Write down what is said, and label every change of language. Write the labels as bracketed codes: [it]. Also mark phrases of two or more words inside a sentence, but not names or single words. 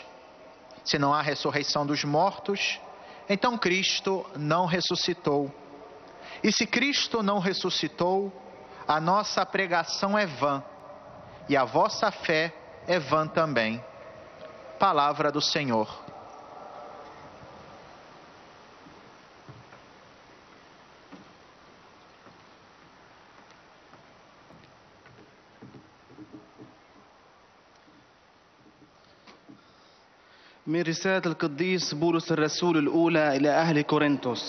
[pt] Se não há ressurreição dos mortos, então Cristo não ressuscitou. E se Cristo não ressuscitou, a nossa pregação é vã, e a vossa fé é vã também. Palavra do Senhor. [ar] من رسالة القديس بولس الرسول الأولى إلى أهل كورنثوس.